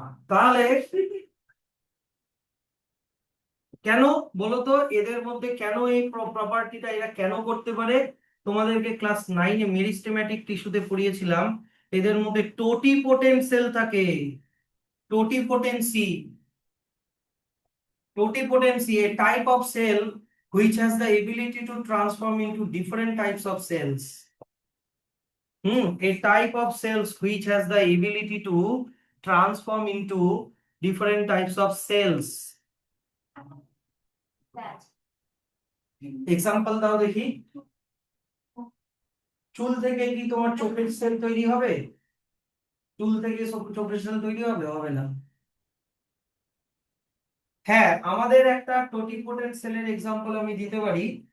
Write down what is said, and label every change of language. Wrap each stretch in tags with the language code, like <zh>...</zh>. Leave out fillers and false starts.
<bn>তাহলে কেন বলো তো, এদের মধ্যে কেন এই প্রপার্টিটা এরা কেন করতে পারে? তোমাদেরকে ক্লাস 9-এ মেরিস্টেম্যাটিক টিস্যুতে পড়িয়েছিলাম, এদের মধ্যে টোটিপোটেন্ট সেল থাকে।</bn> <en>Totipotency, totipotency, a type of cell which has the ability to transform into different types of cells. A type of cells which has the ability to transform into different types of cells.</en> <bn>Example দাও দেখি। চুল থেকে কি তোমার চোখের sell তৈরি হবে? চুল থেকে চোখের সেল তৈরি হবে? হবে না। হ্যাঁ, আমাদের একটা টোটিপোটেন্ট সেলের এক্সাম্পল আমি দিতে পারি।</bn>